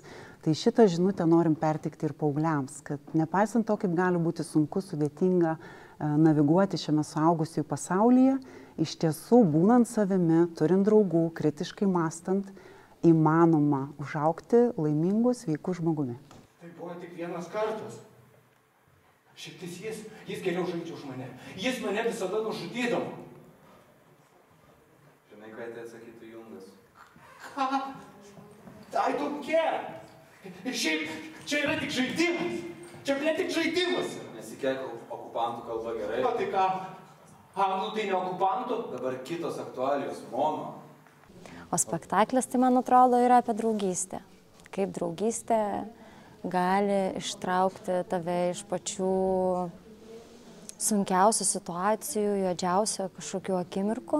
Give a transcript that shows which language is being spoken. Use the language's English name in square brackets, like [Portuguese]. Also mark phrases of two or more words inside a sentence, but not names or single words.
[Lithuanian] Tai šitą žinutę norim perteikti ir paaugliams, kad nepaisant to, kaip gali būti sunku, sudėtinga naviguoti šiame suaugusiųjų pasaulyje, iš tiesų būnant savimi, turint draugų, kritiškai mąstant, įmanoma užaugti laimingu, sveiku žmogumi. Tai buvo tik vienas kartas. Šitais jis geriau žaidžia už mane. Jis mane visada nužudydavo. Žinai, ką tai atsakytų Jungas? Ką? [English] I don't care. [Lithuanian] Ir šiaip, čia yra tik žaidimas. Čia ne tik žaidimas. Nesikelk okupantų kalba gerai. O tai ką? Nu tai ne okupantų? Dabar kitos aktualijos, mono. O spektaklis, tai man atrodo, yra apie draugystę. Kaip draugystė gali ištraukti tave iš pačių sunkiausių situacijų, juodžiausių kažkokių akimirkų.